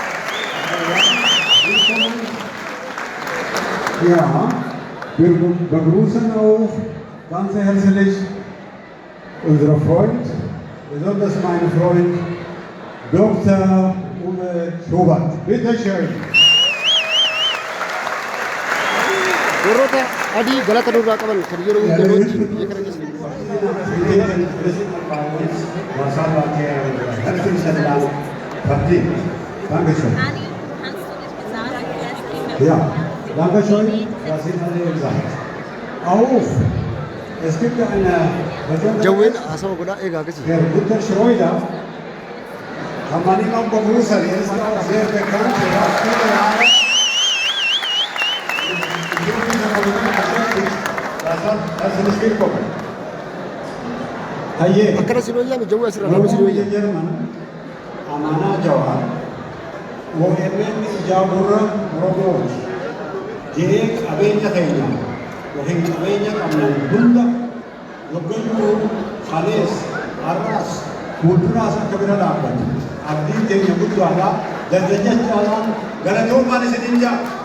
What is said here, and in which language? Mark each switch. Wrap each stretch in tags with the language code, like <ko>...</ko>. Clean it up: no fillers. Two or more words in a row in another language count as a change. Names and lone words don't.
<de>Ja. Wir begrüßen auch ganz herzlich unseren Freund, besonders meinen Freund Dr. Uwe Schubert. Bitte schön.</de> <om>Warroota adii galata nurraa qaban kan yeroo hundaatti biyya kana keessa</om> <de>Dankeschön. Ja, Dankeschön, das sind alle gesagt. Auch, es gibt eine</de> <om>Jawween</om> <de>besondere</de> <om>haasawaa godhaa eegaa akkasii.</om> <de>Herr Günter Schreuder, kann man ihn auch begrüßen, er ist auch sehr bekannt, er hat viele Jahre in dieser Politik beschäftigt. Herzlich willkommen.</de> <om>Hayyee. Akkana si wayyaame jawwee asirraa nama si wayyaame. Jerman, Amanaa Jawaar, OMN Ijaabura Oromooti. Jiree qabeenya keenya yookiin qabeenya qabnan hunda yoggayyuu kalees har'aas fuulduraas akka bira dhaabbatu abdiin keenya guddaadha jajjachaadhaan galatoomaan isiniin jaa.</om>